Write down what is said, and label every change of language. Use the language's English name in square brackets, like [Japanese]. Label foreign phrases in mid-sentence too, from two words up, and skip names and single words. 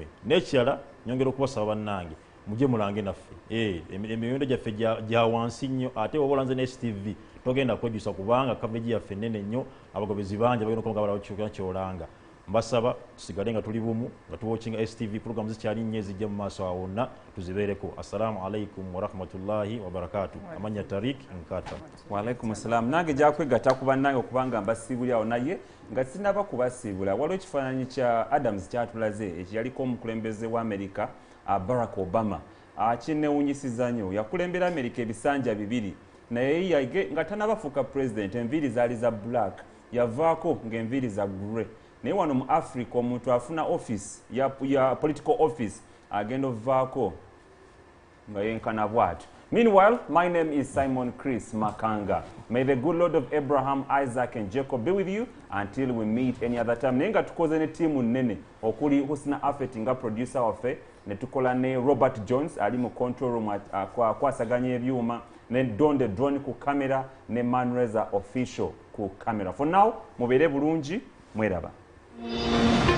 [Ganda] N'ekirala nyongera okubasaba bannange mujje mulange naffe emiwendo gyaffe gya wansi nnyo ate oba olanze ne STV togenda kwejjusa kubanga coverage yaffe nnene nnyo abagobezi bangi bagenda okuba nga balaba kyolanga. Mbasaba tusigale nga tuli bumu nga tuwatchinga STV programs zikyali nnyo ezijja mu maaso awo wonna tuzibeereko. [Arabic] السلام عليكم ورحمة الله وبركاته. [Ganda] Amanya Tarik Nkata. [Arabic] وعليكم السلام. [Ganda] Nange jakwegatta ku bannange okubanga mbasiibulya awo naye nga sinaba kubasiibula. Waliwo ekifaananyi kya Adams kyatulaze ekiyaliko omukulembeze wa America Barack Obama kinewunyisiza nnyo. Yakulembera America ebisanja bibiri naye nga tanabafuuka president enviiri zaali za black yavaako ng'enviiri za grey. Naye wano mu Africa omuntu afuna office ya [English] political office [Ganda] agenda ovaako nga yenkana bw'atyo. [English] Meanwhile, my name is Simon Chris Makanga. May the good Lord of Abraham, Isaac and Jacob be with you until we meet any other time. [Ganda] Nenga tukoze ne timu nene okuli Husna Afet nga producer waffe ne tukola ne Robert Jones ali mu [English] control room [Ganda] kwasaganya ebyuma ne Don the Drone ku camera ne Manreza official ku camera. [English] For now, [Ganda] mubere bulungi mweraba.